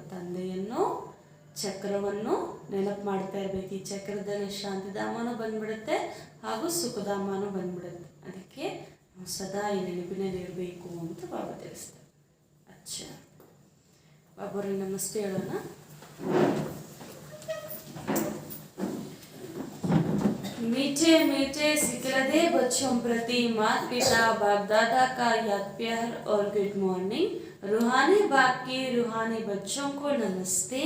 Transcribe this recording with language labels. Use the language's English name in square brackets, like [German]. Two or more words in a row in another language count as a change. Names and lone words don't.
[Kannada] ತಂದೆಯನ್ನು ಚಕ್ರವನ್ನು ನೆನಪು ಮಾಡ್ತಾ ಇರಬೇಕು. ಈ ಚಕ್ರದಲ್ಲಿ ಶಾಂತಿಧಾಮನೂ ಬಂದ್ಬಿಡುತ್ತೆ ಹಾಗೂ ಸುಖಧಾಮನೂ ಬಂದ್ಬಿಡುತ್ತೆ. ಅದಕ್ಕೆ ನಾವು ಸದಾ ಈ ನೆನಪಿನಲ್ಲಿ ಇರಬೇಕು ಅಂತ ಬಾಬಾ ತಿಳಿಸ್ತಾರೆ. ಅಚ್ಚಾ ಬಾಬಾವ್ರಿಗೆ ನಮಸ್ತೆ ಹೇಳೋಣ. [Hindi] मीठे मीठे सिकलदे बच्चों प्रति माता पिता बाप दादा का याद प्यार और [English] good morning. [Hindi] रूहानी बाप की रूहानी बच्चों को नमस्ते.